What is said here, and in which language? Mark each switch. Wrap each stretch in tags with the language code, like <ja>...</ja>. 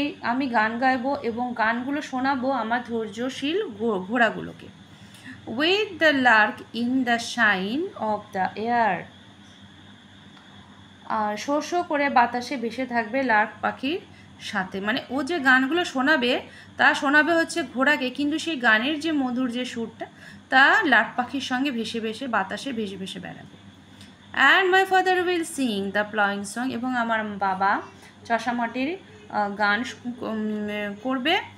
<bn>আমি গান গাইবো এবং গানগুলো শোনাবো আমার ধৈর্যশীল ঘোড়াগুলোকে।</bn> <en>With the lark in the shine of the air.</en> <bn>আর show show করে বাতাসে ভেসে থাকবে লার্ক পাখির সাথে, মানে ও যে গানগুলো শোনাবে তা শোনাবে হচ্ছে ঘোড়াকে, কিন্তু সেই গানের যে মধুর যে সুরটা তা লার্ক পাখির সঙ্গে ভেসে ভেসে বাতাসে ভেসে ভেসে বেড়াবে।</bn> <en>and my father will sing the ploughing song,</en> <bn>এবং আমার বাবা চষামাটির গান করবে।</bn>